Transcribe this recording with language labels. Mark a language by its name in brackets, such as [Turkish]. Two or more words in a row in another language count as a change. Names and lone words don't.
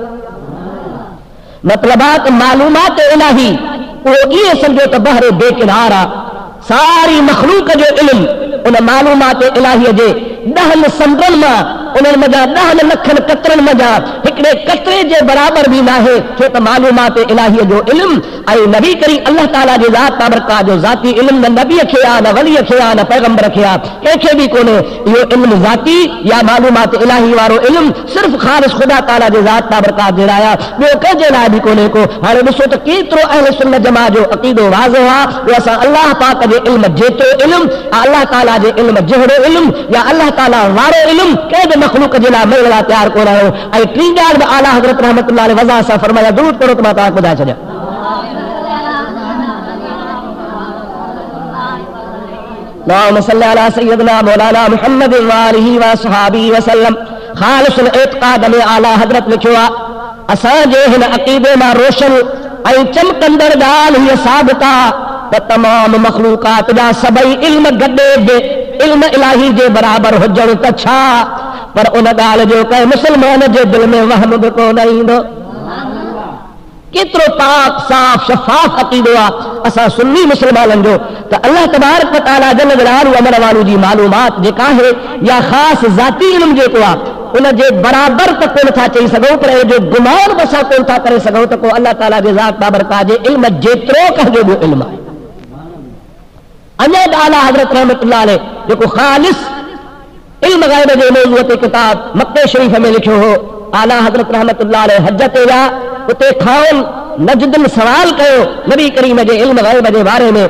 [Sindhi] मतिलबु आहे त मालूमात इलाही उहो ईअं सम्झो त बहर बेकिनार आहे। सारी मखलूक जो इल्म उन मालूमात इलाहीअ जे 10 समुंडनि मां उन्हनि मज़ा 10 लखनि कतरनि मज़ा हिकिड़े कतरे जे बराबर भी ना है। छो त मालूमात इलाही जो इल्म ऐं नबी करीम अल्लाह ताला जे ज़ात बाबरकात जो ज़ाती इल्म न नबी खे आ, न वली खे आ, न पैगंबर खे आ, कंहिंखे भी कोन्हे। इहो इल्म ज़ाती या मालूमात इलाही वारो इल्म सिर्फ़ ख़ालिस ख़ुदा ताला जे ज़ात बाबरकात जे लाइ आहे, ॿियो कंहिंजे लाइ बि कोन्हे को। हाणे ॾिसो त केतिरो अहले सुन्नत जमात जो अक़ीदो वाज़िह आहे। असां अल्लाह पाक जे इल्म जेतिरो इल्म, अल्लाह ताला जे इल्म जहिड़ो इल्म या अल्लाह ताला वारो इल्म कंहिं बि मख़लूक जे लाइ मिलण लाइ तयारु कोन आहियो। ऐं टी ॻाल्हि बि आला हज़रत [Arabic] رحمة الله عليه [Sindhi] वज़ह सां फरमाया, दुरूद पढ़ो त मां तव्हांखे ॿुधाए छॾियां। [Arabic] اللهم صل على سيدنا مولانا محمد وآله وصحبه وسلم। [Sindhi] खालिस एतक़ाद में आला हज़रत लिखियो आहे, असांजे हिन अक़ीदे मां रोशन ऐं चमकंदड़ ॻाल्हि हीअ साबित आहे त तमाम मख़लूक़ात जा सभई इल्म गॾे बि इल्म इलाही जे बराबर हुजण त छा, पर उन ॻाल्हि जो कंहिं मुस्लमान जे दिलि में वहम बि कोन ईंदो। केतिरो पाक साफ़ शफ़ाफ़ अक़ीदो आहे असां सुन्नी मुस्लमाननि जो त [Arabic] الله تبارك وتعالى جل جلاله [Sindhi] अमर वालू जी मालूमात जेका आहे या ख़ासि ज़ाती इल्म जेको आहे उन जे बराबर त कोन था चई सघूं, पर जो गुमान बि असां कोन था करे सघूं त को अल्लाह ताला जे ज़ात बाबरकात जे इल्म जेतिरो कंहिंजो ॿियो इल्म आहे। अञा आला हज़रत [Arabic] رحمة الله عليه [Sindhi] जेको ख़ालिस इल्म ग़ैब जे मौज़ूअ ते किताब मक्के शरीफ़ में लिखियो हो, आला हज़रत [Arabic] رحمة الله عليه [Sindhi] हज ते विया, उते खाउन नजदन सवाल कयो नबी करीम जे इल्म ग़ैब जे बारे में।